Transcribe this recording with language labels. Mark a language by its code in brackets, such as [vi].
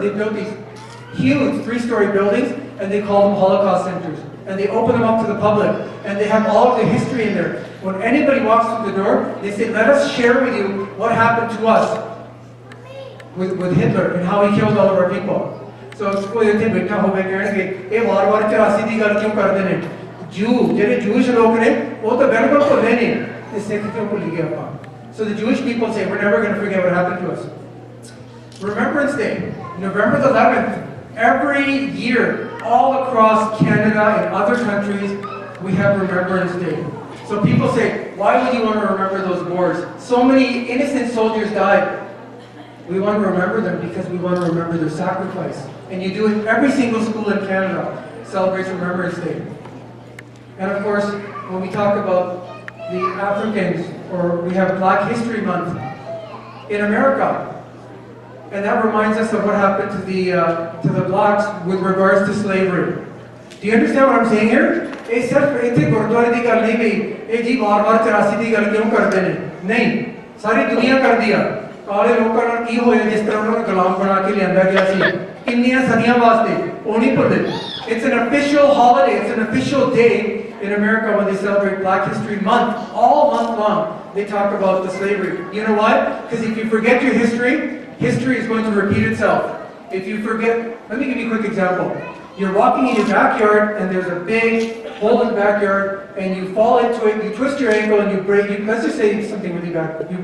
[en] They built these huge 3-story buildings, and they call them Holocaust centers. And they open them up to the public, and they have all of the history in there. When anybody walks through the door, they say, let us share with you what happened to us with Hitler and how he killed all of our people. [pa] So ਕੋਈ ਇੱਥੇ ਬੈਠਾ ਹੋਵੇ ਕਹਿਣਗੇ ਇਹ ਵਾਰ-ਵਾਰ 84 ਦੀ ਗੱਲ ਕਿਉਂ ਕਰਦੇ ਨੇ ਜਿਹੜੇ Jewish ਲੋਕ ਨੇ ਉਹ ਤਾਂ ਬਿਲਕੁਲ ਭੁੱਲੇ ਨਹੀਂ ਤੇ ਸਿੱਖ ਕਿਉਂ ਭੁੱਲ ਗਏ ਆਪਾਂ. [en] So the Jewish people say we're never going to forget what happened to us. Remembrance Day, November the 11th. Every year, all across Canada and other countries, we have Remembrance Day. So people say, why would you want to remember those wars? So many innocent soldiers died. We want to remember them because we want to remember their sacrifice. And you do it, every single school in Canada celebrates Remembrance Day. And of course, when we talk about the Africans, or we have Black History Month in America, and that reminds us of what happened to the blacks with regards to slavery. Do you understand what I'm saying here? [pa] ਇਹ ਸਿਰਫ ਇੱਥੇ ਗੁਰਦੁਆਰੇ ਦੀ ਗੱਲ ਨਹੀਂ ਗਈ, ਇਹ ਜੀ ਵਾਰ-ਵਾਰ 84 ਦੀ ਗੱਲ ਕਿਉਂ ਕਰਦੇ ਨੇ? ਨਹੀਂ, ਸਾਰੀ ਦੁਨੀਆ ਕਰਦੀ ਆ। ਕਾਲੇ ਲੋਕਾਂ ਨਾਲ ਕੀ ਹੋਇਆ ਜਿਸ ਤਰ੍ਹਾਂ ਉਹਨਾਂ ਨੂੰ ਗੁਲਾਮ ਬਣਾ ਕੇ ਲਿਆਂਦਾ ਗਿਆ ਸੀ ਕਿੰਨੀਆਂ ਸਦੀਆਂ ਵਾਸਤੇ, ਉਹ ਨਹੀਂ ਭੁੱਲਦੇ। [en] It's an official holiday, it's an official day in America when they celebrate Black History Month. All month long, they talk about the slavery. You know why? Because if you forget your history, history is going to repeat itself. If you forget, let me give you a quick example. You're walking in your backyard and there's a big hole in the backyard and you fall into it, you twist your ankle and you break, let's just say something really bad.